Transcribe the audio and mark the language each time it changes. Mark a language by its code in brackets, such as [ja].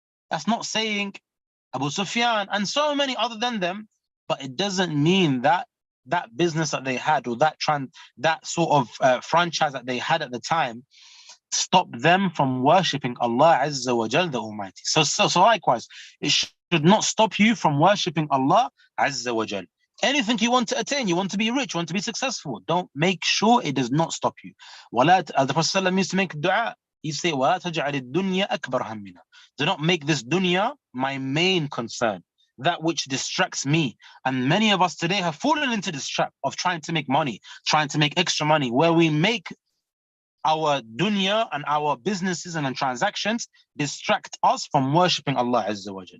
[en] That's not saying Abu Sufyan and so many other than them, but it doesn't mean that that business that they had or that sort of franchise that they had at the time stopped them from worshipping Allah Azza wa Jal, the Almighty. So likewise, it should not stop you from worshipping Allah Azza wa Jal. Anything you want to attain, you want to be rich, you want to be successful, don't make sure it does not stop you. The Prophet used to make dua. He said, [ar] وَلَا تَجْعَلِ الدُّنْيَا أَكْبَرَ هَمِّنَا. [en] Do not make this dunya my main concern, that which distracts me. And many of us today have fallen into this trap of trying to make money, trying to make extra money, where we make our dunya and our businesses and transactions distract us from worshipping Allah Azza wa Jal.